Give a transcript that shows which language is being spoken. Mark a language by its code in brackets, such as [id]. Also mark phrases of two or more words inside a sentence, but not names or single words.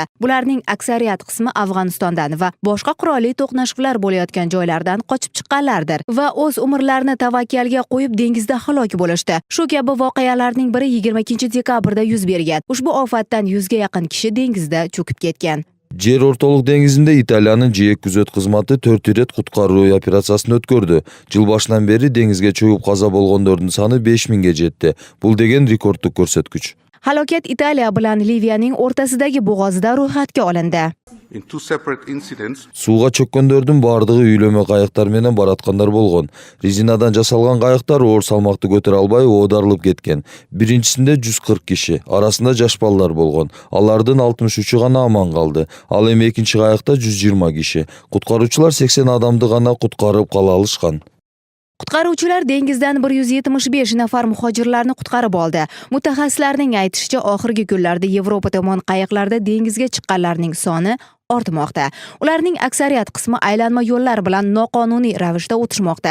[uz] Bularning aksariyat qismi Afg'onistondan va boshqa qurolli to'qnashuvlar bo'layotgan joylardan qochib chiqqanlardir va o'z umrlarini tavakkalga qo'yib dengizda halok bo'lishdi. Shu kabi voqealarning biri 22-dekabrda yuz bergan. Ushbu ofatdan 100 ga yaqin kishi dengizda cho'kib ketgan. [ky] Жер ортолук деңизинде Италиянын жээк күзөт кызматы 4 ирет куткаруу операциясын өткөрдү. Жыл башынан бери деңизге чөгүп каза болгондордун саны 5000 ге жетти. Бул деген рекорддук көрсөткүч. Halokat Italiya bilan Liviyaning o'rtasidagi bo'g'ozda ro'yxatga olindi. Сууга чөккөндөрдүн баардыгы үйлөмө кайыктар менен бараткандар болгон. Резинадан жасалган кайыктар оор салмакты көтөрө албай оодарылып кеткен. Биринчисинде 140 киши, арасында жаш балдар болгон. Алардын 63-ü гана аман калды. Ал эми экинчи кайыкта 120 киши. Куткаруучулар 80 адамды гана куткарып кала алышкан. [uz] Qutqaruvchilar dengizdan 175 nafar muhojirlarni qutqarib oldi. Mutaxassislarning aytishicha, oxirgi kunlarda Yevropa tomon qayiqlarda dengizga chiqqanlarning soni ortmoqda. Ularning aksariyat qismi aylanma yo'llar bilan noqonuniy ravishda o'tishmoqda.